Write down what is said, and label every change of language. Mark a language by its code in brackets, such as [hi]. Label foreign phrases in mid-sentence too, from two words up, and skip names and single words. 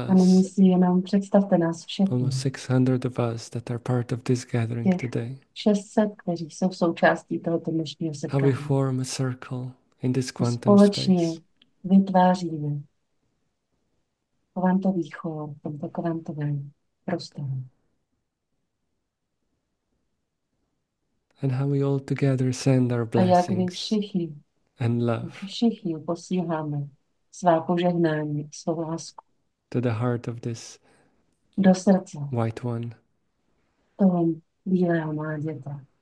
[cs] A nyní [en] us, [cs] si jenom představte nás [en] almost [cs] všechny, [en] 600 of us that are part of this gathering [cs] těch [en] today. [cs] 600, kteří jsou součástí tohoto dnešního [en] How we [cs] setkání. [en] form a circle in this quantum [cs] Společně [en] space. [cs] vytváříme kvantový chór v tomto kvantovém prostoru. [en] And how we all together send our [cs] A jak vy [en] blessings [cs] všichni, [en] and love [cs] všichni posíláme svá požehnání, svou lásku [en] to the heart of this [cs] do srdce [en] white one. [cs] toho bílého mláděte.